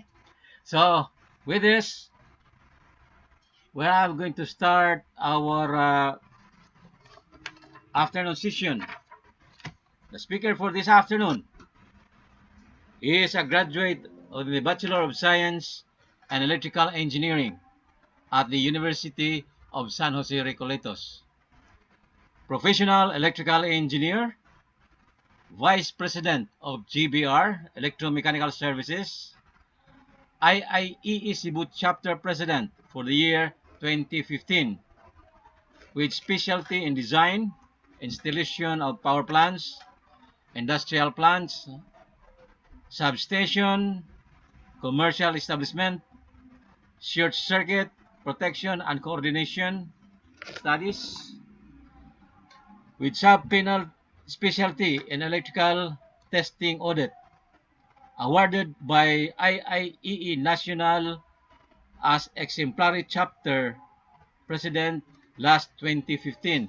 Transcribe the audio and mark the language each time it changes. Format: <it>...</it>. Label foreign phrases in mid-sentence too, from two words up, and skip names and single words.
<en>So with this, we are going to start our afternoon session. The speaker for this afternoon, he is a graduate of the Bachelor of Science and Electrical Engineering at the University of San Jose Recoletos. Professional Electrical Engineer, Vice President of GBR Electromechanical Services, IIEE Cebu Chapter President for the year 2015, with specialty in design, installation of power plants, industrial plants, substation, commercial establishment, short circuit protection and coordination studies, with sub-penal specialty in electrical testing audit, awarded by IIEE National as exemplary chapter president last 2015.</en>